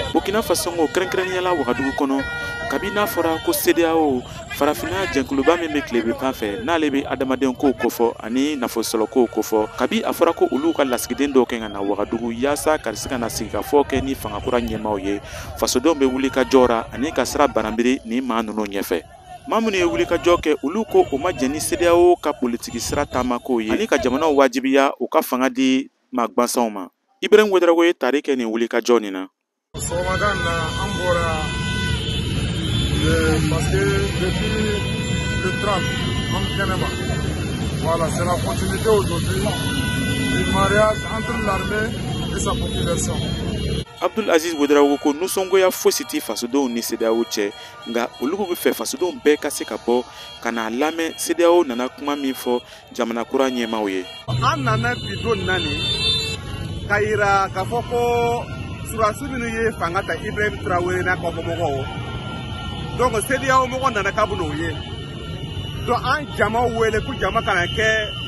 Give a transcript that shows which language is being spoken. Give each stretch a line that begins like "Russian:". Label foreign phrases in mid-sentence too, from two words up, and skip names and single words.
Bambara: Burkina Faso ngo kɛrɛnkɛrɛnniyala Wagadugu kɔnɔ kabi n'a fɔra ko CEDEAO farafina jɛnkuluba min bɛ tilebin pan fɛ n'ale bɛ adamaden kow kofɔ ani nafosɔrɔ kow kofɔ kabi a fɔra ko olu ka lasigiden dɔw kɛ ka na Wagadugu yaasa ka se ka na sigikafɔ kɛ ni fangakura ɲɛmaaw ye fasodenw bɛ wuli ka jɔra ani ka sira bananbiri ni maa ninnu ɲɛfɛ. Maa minnu ye wuli ka jɔ kɛ olu ko o ma jɛn ni CEDEAO ka politiki sira taamako ye ani ka jamanaw wajibiya u ka fanga di maa gwansanw ma. Ibrahim Ouedraogo ye tari kɛ nin wuli ka jɔ nin na. Sɔgɔmada in na an bɔra
French: parce que depuis le
Bambara: 30 an kɛnɛma.
French: Voilà, c'est la continuité aujourd'hui du mariage entre l'armée et sa population.
Bambara: Abdul Aziz Ouedraogo ko nusɔngoya fosi ti fasodenw ni CEDEAO cɛ nka olu bɛ fɛ fasodenw bɛɛ ka se ka bɔ ka n'a lamɛn CEDEAO nana kuma min fɔ jamana kura ɲɛmaaw ye. An nana bi don nani ka yira k'a fɔ ko surasi minnu ye fanga ta Ibrahim Traoré n'a kɔfɛmɔgɔw donc CEDEAO mɔgɔ nana k'a bɛn'o ye donc an jama wele ko jama kana kɛ